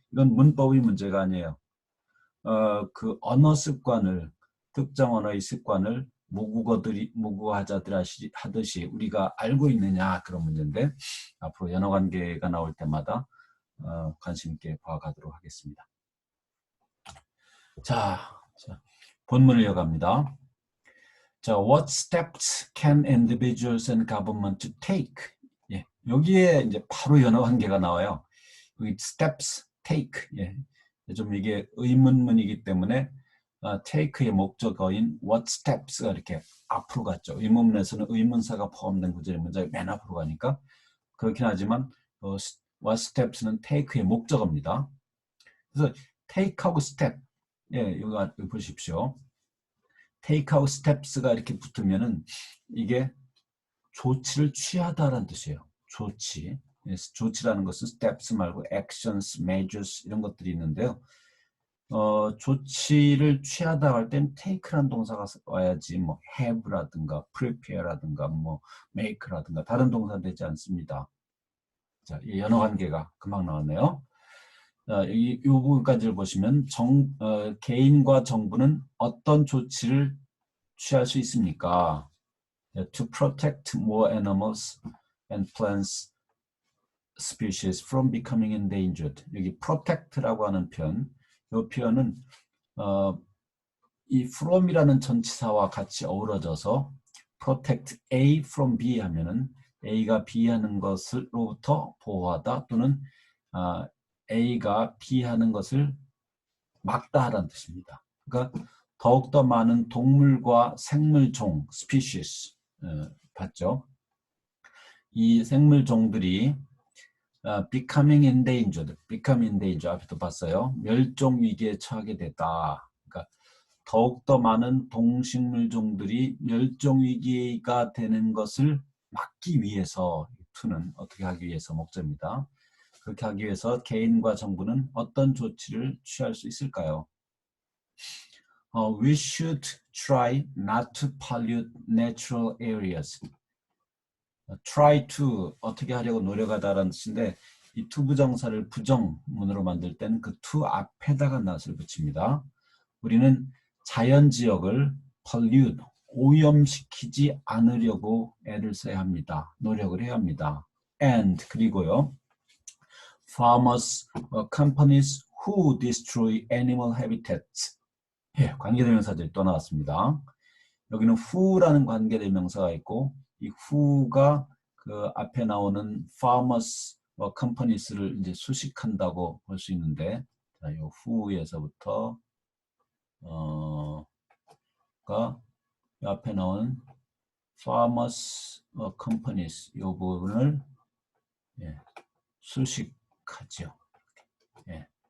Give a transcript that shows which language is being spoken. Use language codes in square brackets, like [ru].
[ko] 이건 문법의 문제가 아니에요. 그 언어 습관을 특정 언어의 습관을 모국어자들이 하듯이 우리가 알고 있느냐 그런 문제인데 앞으로 연어 관계가 나올 때마다 관심 있게 봐가도록 하겠습니다. 자, 본문을 이어갑니다. [en] 자, what steps can individuals and government take? [ko] 예, 여기에 이제 바로 연어 관계가 나와요. 여기 steps, take. 예, 좀 이게 의문문이기 때문에 take의 목적어인 what steps가 이렇게 앞으로 갔죠. 의문문에서는 의문사가 포함된 구절의 문장이 맨 앞으로 가니까 그렇긴 하지만 what steps는 take의 목적어입니다. 그래서 take하고 step, 이거 보십시오. take하고 steps가 이렇게 붙으면은 이게 조치를 취하다라는 뜻이에요. 조치. 조치라는 것은 steps 말고 actions, measures 이런 것들이 있는데요. 조치를 취하다 할 땐 take라는 동사가 와야지 뭐 have라든가 prepare라든가 뭐 make라든가 다른 동사 되지 않습니다. 자, 이 연어 관계가 금방 나왔네요. 이 부분까지를 보시면 개인과 정부는 어떤 조치를 취할 수 있습니까? [en] To protect more animals and plants species from becoming endangered. [ko] 여기 protect라고 하는 표현, 이 표현은 이 from이라는 전치사와 같이 어우러져서 protect A from B 하면은 A가 B 하는 것으로부터 보호하다 또는 A가 B 하는 것을 막다 하라는 뜻입니다. 그러니까 더욱더 많은 동물과 생물종, species 봤죠? 이 생물종들이 [en] becoming endangered [ko] 앞에도 봤어요. 멸종 위기에 처하게 됐다. 그러니까 더욱더 많은 동식물종들이 멸종 위기가 되는 것을 막기 위해서 to는 어떻게 하기 위해서 목적입니다. 그렇게 하기 위해서 개인과 정부는 어떤 조치를 취할 수 있을까요? [en] We should try not to pollute natural areas. [ko] try to 어떻게 하려고 노력하다라는 뜻인데 이 to 부정사를 부정문으로 만들 때는 그 to 앞에다가 낫을 붙입니다. 우리는 자연지역을 pollute, 오염시키지 않으려고 애를 써야 합니다. 노력을 해야 합니다. And 그리고요. [en] Farmers, companies who destroy animal habitats. [ko] 예, 관계대명사들이 또 나왔습니다. 여기는 who라는 관계대명사가 있고 이 who가 그 앞에 나오는 farmers, companies를 이제 수식한다고 볼 수 있는데, 자, 이 who에서부터 가 앞에 나오는 farmers, companies 이 부분을 수식하죠. 예.